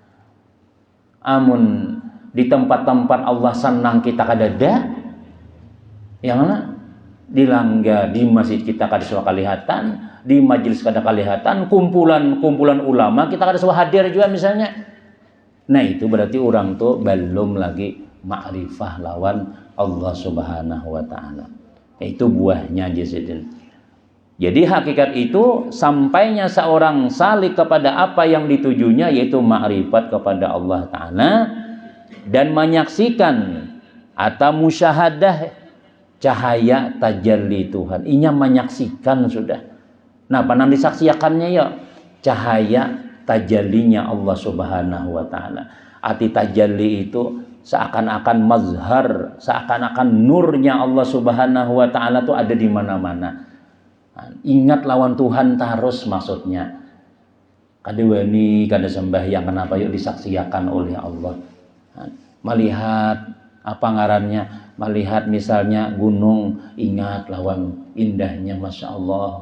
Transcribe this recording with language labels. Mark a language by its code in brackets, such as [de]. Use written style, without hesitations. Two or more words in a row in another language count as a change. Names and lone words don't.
[bjn] Amun di tempat-tempat Allah senang kita kadada, yang mana? Di langga, di masjid kita kada suka kelihatan, di majelis kada kelihatan, kumpulan ulama kita kada suka hadir juga misalnya. Nah itu berarti orang tuh belum lagi ma'rifah lawan Allah [ar] سبحانه وتعالى. [bjn] Itu buahnya jasidin. [id] Jadi hakikat itu sampainya seorang salik kepada apa yang ditujunya yaitu ma'rifat kepada Allah Ta'ala dan menyaksikan atau musyahadah cahaya tajalli Tuhan. [bjn] Inya menyaksikan sudah. Nah, apa yang disaksikannya ya? [id] Cahaya tajallinya Allah [ar] سبحانه وتعالى. [id] Arti tajalli itu seakan-akan mazhar, seakan-akan nurnya Allah [ar] سبحانه وتعالى [id] itu ada di mana-mana. [bjn] Ingat lawan Tuhan terus maksudnya. Kada wani, kada sembahyang kenapa yuk disaksikan oleh Allah. Melihat apa ngarannya, melihat misalnya gunung, ingat lawan indahnya, [ar] ما شاء الله.